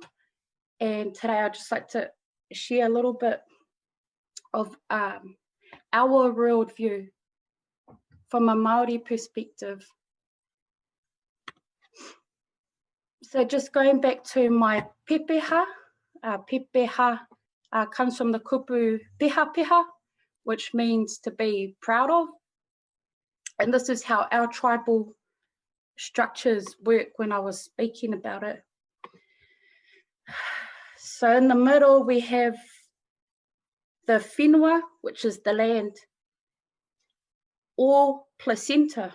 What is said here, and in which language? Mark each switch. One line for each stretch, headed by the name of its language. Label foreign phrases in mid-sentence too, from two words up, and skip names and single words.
English: And today I'd just like to share a little bit of our worldview from a Māori perspective. So just going back to my pepeha, pepeha comes from the
Māori: kupu peha peha,
English: which means to be proud of. And this is how our tribal structures work when I was speaking about it. So in the middle, we have the whenua, which is the land, or placenta.